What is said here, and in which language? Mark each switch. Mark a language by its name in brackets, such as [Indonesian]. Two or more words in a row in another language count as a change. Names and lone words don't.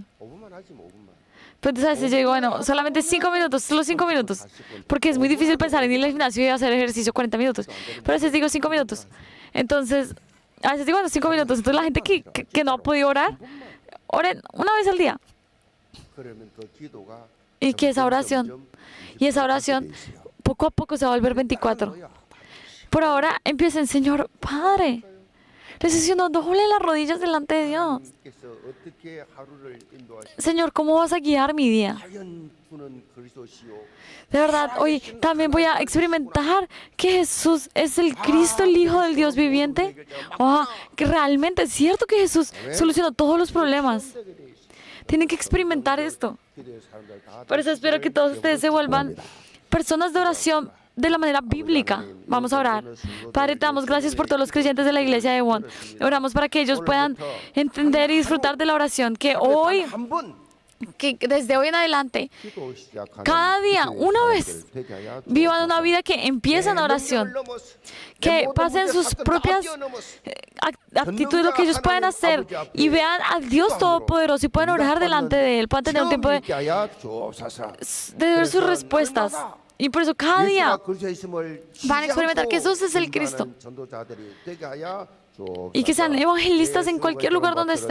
[Spanish] Pero entonces a veces yo digo, bueno, solamente 5 minutos, solo 5 minutos, porque es muy difícil pensar en ir al gimnasio y hacer ejercicio 40 minutos. Pero a veces digo 5 minutos. Entonces, a veces digo, bueno, 5 minutos. Entonces la gente que no ha podido orar, oren una vez al día. [Korean] 그러면 그 기도가 [Spanish] Y que esa oración, [Korean] 점점 [Spanish] y esa oración poco a poco se va a volver 24. Por ahora empiecen, Señor, Padre, necesito doble las rodillas delante de Dios. [Korean] 하나님께서 어떻게 하루를 인도하시고 [Spanish] Señor, ¿cómo vas a guiar mi día? [Korean] 과연 주는 그리스도시요 [Spanish] De verdad, hoy también voy a experimentar que Jesús es el Cristo, el Hijo del Dios viviente. Que realmente es cierto que Jesús solucionó todos los problemas. Tienen que experimentar esto. [Korean] 기도의 사람들 다 [Spanish] Por eso espero que todos ustedes se vuelvan personas de oración de la manera bíblica. Vamos a orar. Padre, te damos gracias por todos los creyentes de la iglesia de Won. Oramos para que ellos puedan entender y disfrutar de la oración. Que hoy, [Korean] 한번 [Spanish] que desde hoy en adelante, [Korean] 기도 시작하는 [Spanish] cada día, una vez, [Korean] 되게 하여 [Spanish] vivan una vida que empieza en oración. Que pasen sus propias actitudes, lo que ellos pueden hacer, y vean a Dios Todopoderoso y pueden orar delante de Él, puedan tener un tiempo de ver sus respuestas. Y por eso cada día van a experimentar que Jesús es el Cristo y que sean evangelistas en cualquier lugar donde estén.